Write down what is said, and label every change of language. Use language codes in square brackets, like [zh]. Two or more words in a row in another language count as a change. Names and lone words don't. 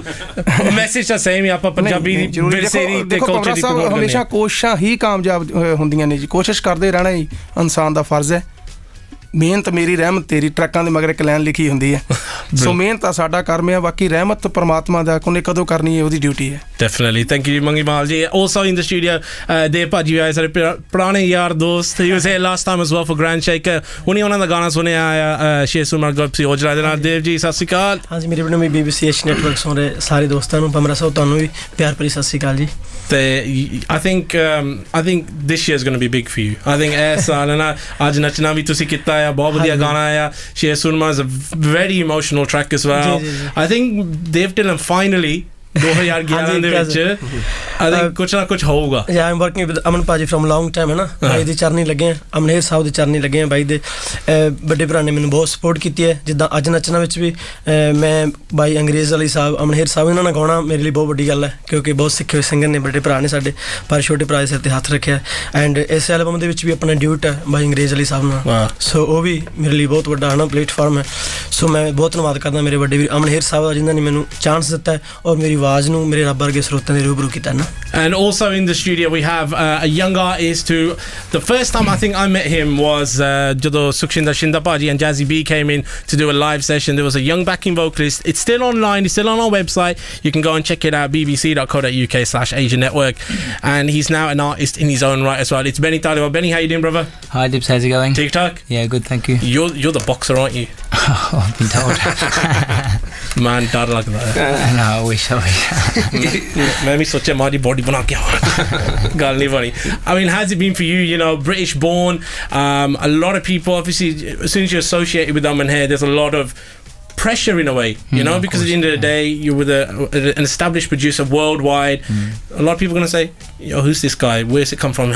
[pa] ਮੈਸੇਜ ਤਾਂ ਸੇਮ ਹੀ, ਆਪਾਂ ਪੰਜਾਬੀ ਵਿਰਸੇ ਤੇ ਕਲਚਰ ਦੀ ਪ੍ਰਮੋਟ ਹਮੇਸ਼ਾ ਕੋਸ਼ਿਸ਼ਾਂ ਹੀ ਕਾਮਯਾਬ ਹੁੰਦੀਆਂ ਨੇ ਜੀ। ਕੋਸ਼ਿਸ਼ ਕਰਦੇ ਰਹਿਣਾ ਹੀ ਇਨਸਾਨ ਦਾ ਫਰਜ਼ ਹੈ। ਮਿਹਨਤ ਮੇਰੀ ਰਹਿਮਤ ਤੇਰੀ, ਟਰੱਕਾਂ ਦੇ ਮਗਰ ਇੱਕ ਲਾਈਨ ਲਿਖੀ ਹੁੰਦੀ ਹੈ। ਸੋ ਮਿਹਨਤ ਆ ਸਾਡਾ ਕਰਮ ਹੈ, ਬਾਕੀ ਰਹਿਮਤ ਪਰਮਾਤਮਾ ਦਾ, ਉਹਨੇ ਕਦੋਂ ਕਰਨੀ ਹੈ ਉਹਦੀ ਡਿਊਟੀ ਹੈ। [en] Definitely. Thank you, Mangi Mahal ji. Also in the studio, [pa] Dev Bhaji ਵੀ ਆਏ, ਸਾਡੇ ਪੁਰਾਣੇ ਯਾਰ ਦੋਸਤ। [en] He was here last time as well for Grand Shaker। [pa] ਹੁਣੀ ਉਹਨਾਂ ਦਾ ਗਾਣਾ ਸੁਣਿਆ ਆਇਆ, ਸ਼ੇਰ ਸੁਰਮਾ ਗੋਪਸੀ ਔਜਲਾ ਦੇ ਨਾਲ। ਦੇਵ ਜੀ ਸਤਿ ਸ਼੍ਰੀ ਅਕਾਲ। ਹਾਂਜੀ, ਮੇਰੇ ਵੱਲੋਂ ਵੀ BBC H ਨੈਟਵਰਕ ਸੁਣ ਰਹੇ ਸਾਰੇ ਦੋਸਤਾਂ ਨੂੰ, ਭਮਰਾ ਸਾਹਿਬ ਤੁਹਾਨੂੰ ਵੀ ਪਿਆਰ ਭਰੀ ਸਤਿ ਸ਼੍ਰੀ ਅਕਾਲ ਜੀ। [en] ਤੇ I think this year is going to be big for you. I think [pa] ਇਹ ਸਾਲ ਨਾ ਅੱਜ ਨੱਚਣਾ ਵੀ ਤੁਸੀਂ ਕੀਤਾ ਆ, ਬਹੁਤ ਵਧੀਆ ਗਾਣਾ ਆਇਆ। [en] ਸ਼ੇਰ ਸੁਰਮਾ is a very emotional track as well. I think [pa] Dev Dylan finally 2011 ਦੇ ਵਿੱਚ [en] I think [pa] ਕੁਛ ਨਾ ਕੁਛ ਹੋਊਗਾ। [en] Yeah, I'm working with Aman ਭਾਜੀ from long time, [pa] ਹੈ ਨਾ। ਬਾਈ ਦੇ ਚਰਨੀ ਲੱਗੇ ਆ, ਅਮਨਹੇਰ ਸਾਹਿਬ ਦੇ ਚਰਨੀ ਲੱਗੇ ਆ। ਬਾਈ ਦੇ ਵੱਡੇ ਭਰਾ ਨੇ ਮੈਨੂੰ ਬਹੁਤ ਸਪੋਰਟ ਕੀਤੀ ਹੈ। ਜਿੱਦਾਂ ਅੱਜ ਨੱਚਣਾ ਵਿੱਚ ਵੀ ਮੈਂ ਬਾਈ ਅੰਗਰੇਜ਼ ਵਾਲੀ ਸਾਹਿਬ, ਅਮਨਹੇਰ ਸਾਹਿਬ, ਇਹਨਾਂ ਨਾਲ ਗਾਉਣਾ ਮੇਰੇ ਲਈ ਬਹੁਤ ਵੱਡੀ ਗੱਲ ਹੈ, ਕਿਉਂਕਿ ਬਹੁਤ ਸਿੱਖੇ ਹੋਏ ਸਿੰਗਰ ਨੇ, ਵੱਡੇ ਭਰਾ ਨੇ ਸਾਡੇ, ਪਰ ਛੋਟੇ ਭਰਾ ਦੇ ਸਿਰ 'ਤੇ ਹੱਥ ਰੱਖਿਆ। ਐਂਡ ਇਸ ਐਲਬਮ ਦੇ ਵਿੱਚ ਵੀ ਆਪਣਾ ਡਿਊਟ ਹੈ ਬਾਈ ਅੰਗਰੇਜ਼ ਵਾਲੀ ਸਾਹਿਬ ਨਾਲ। ਸੋ ਉਹ ਵੀ ਮੇਰੇ ਲਈ ਬਹੁਤ ਵੱਡਾ ਹੈ ਨਾ ਪਲੇਟਫਾਰਮ ਹੈ। ਸੋ ਮੈਂ ਬਹੁਤ ਧੰਨਵਾਦ ਕਰਦਾ ਮੇਰੇ ਵੱਡੇ ਵੀਰ ਅਮਨਹੇਰ ਸਾਹਿਬ ਦਾ, ਜਿਨ੍ਹਾਂ ਨੇ ਮੈਨੂੰ ਚਾਂਸ ਦਿੱਤਾ ਹੈ ਔਰ ਮੇਰੀ ਆਵਾਜ਼ ਨੂੰ ਮੇਰੇ ਰੱਬ ਵਰਗੇ ਸਰੋਤਿਆਂ ਦੇ ਰੂਬਰੂ ਕੀਤਾ ਨਾ। [en] And also in the studio we have a young artist who the first time I think I met him was ਜਦੋਂ Sukshinder Shinda Paji and Jazzy B came in to do a live session. There was a young backing vocalist. It's still online, it's still on our website. You can go and check it out, bbc.co.uk/Asia Network. And he's now an artist in his own right as well. It's Benny Taliwa. Benny, how you doing, brother? Hi Dibs, how's it going? TikTok? Yeah, good, thank you. You're the boxer, aren't you? Oh, I've been told. Man, [hi] डर लग रहा है। [en] No, I wish. [hi] मैं भी सोचा हमारी बॉडी बना के गाल नहीं बनी। [en] I mean, how's it been for you? You know, British born. A lot of people, obviously, as soon as you're associated with them and here, there's a lot of pressure in a way, you know, because at the end of the day, you're with an established producer worldwide. A lot of people are going to say, yo, who's this guy? Where's it come from?